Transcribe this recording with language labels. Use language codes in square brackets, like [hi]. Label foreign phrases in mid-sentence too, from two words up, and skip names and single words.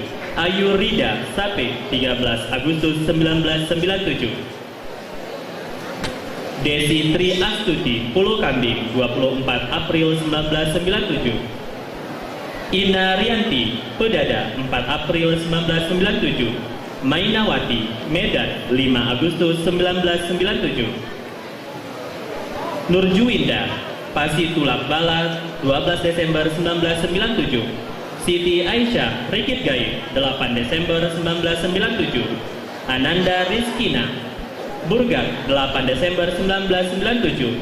[id] Ayu Rida Sape, 13 Agustus 1997. Desi Tri Astuti, Pulau Kambing, 24 April 1997. Ina Rianti, Pedada, 4 April 1997. Mainawati, Medan, 5 Agustus 1997. Nurjuwinda, Pasi Tulak Bala, 12 Desember 1997. Siti Aisyah, Rikit Gaib, 8 Desember 1997. Ananda Rizkina, Burgak, 8 Desember 1997.